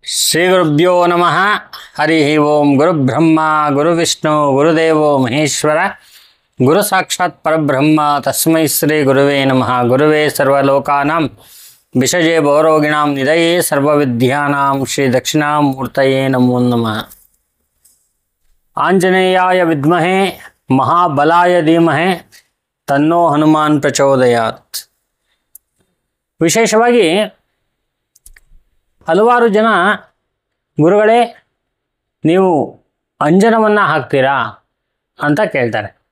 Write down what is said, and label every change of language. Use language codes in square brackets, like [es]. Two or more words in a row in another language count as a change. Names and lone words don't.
[sa] ಶ್ರೀಗುರುಭ್ಯೋ ನಮಃ. ಹರಿ ಓಂ. ಗುರುಬ್ರಹ್ಮ ಗುರುವಿಷ್ಣು ಗುರುದೇವೋ ಮಹೇಶ್ವರ, ಗುರು ಸಾಕ್ಷಾತ್ ಪರಬ್ರಹ್ಮ ತಸ್ಮೈ ಶ್ರೀ ಗುರುವೇ ನಮಃ. ಗುರುವೇ ಸರ್ವಲೋಕಾನಾಂ ವಿಷಜೇ ಭವರೋಗಿಣಾಂ ನಿಧಯೇ ಸರ್ವವಿದ್ಯಾನಾಂ ಶ್ರೀ ದಕ್ಷಿಣಾಮೂರ್ತಯೇ ನಮೋ ನಮಃ. ಆಂಜನೇಯಾಯ ವಿದ್ಮಹೇ ಮಹಾಬಲಾಯ ಧೀಮಹಿ ತನ್ನೋ ಹನುಮಾನ್ ಪ್ರಚೋದಯಾತ್. [kn] ವಿಶೇಷವಾಗಿ ಹಲವಾರು ಜನ ಗುರುಗಳೇ ನೀವು ಅಂಜನವನ್ನು ಹಾಕ್ತೀರಾ ಅಂತ ಕೇಳ್ತಾರೆ.